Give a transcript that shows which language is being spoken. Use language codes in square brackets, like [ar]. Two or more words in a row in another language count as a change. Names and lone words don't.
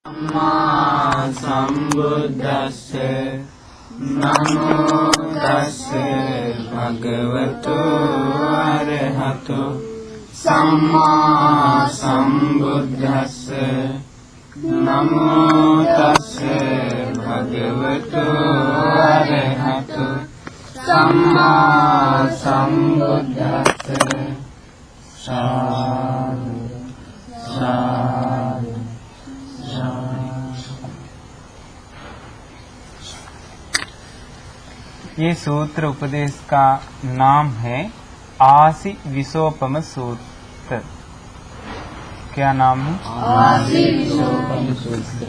[pi] सम्मा सम्बुद्धस्से नमो तस्से भगवतो अरहतो सम्मा सम्बुद्धस्से नमो तस्से भगवतो अरहतो सम्मा सम्बुद्धस्से। साधु साधु। [hi] ये सूत्र उपदेश का नाम है आसी विसोपम सूत्र। क्या नाम है? आसी विसोपम सूत्र।